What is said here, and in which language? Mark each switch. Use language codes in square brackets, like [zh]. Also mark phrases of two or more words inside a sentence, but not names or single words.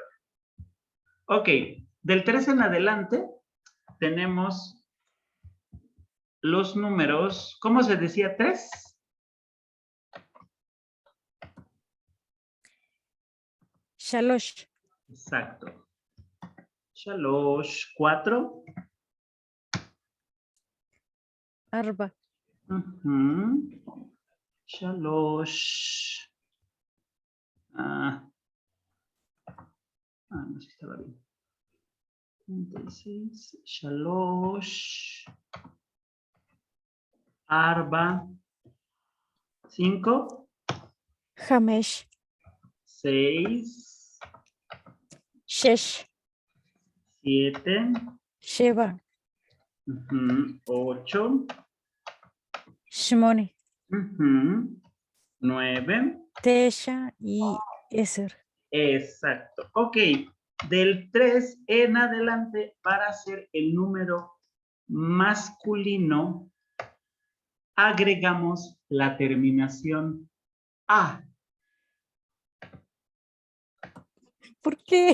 [es] Ok, del 3 en adelante tenemos los números, ¿cómo se decía? ¿3? Shalosh. Exacto. Shalosh, 4. Arba. Shalosh. No sé si estaba bien. 36. Shalosh. Arba. 5. Hamesh. 6. Shesh. 7. Sheba. 8. Shmone. 9. Tesha y Eser. Exacto. Ok. Del 3 en adelante, para ser el número masculino, agregamos la terminación A. ¿Por qué?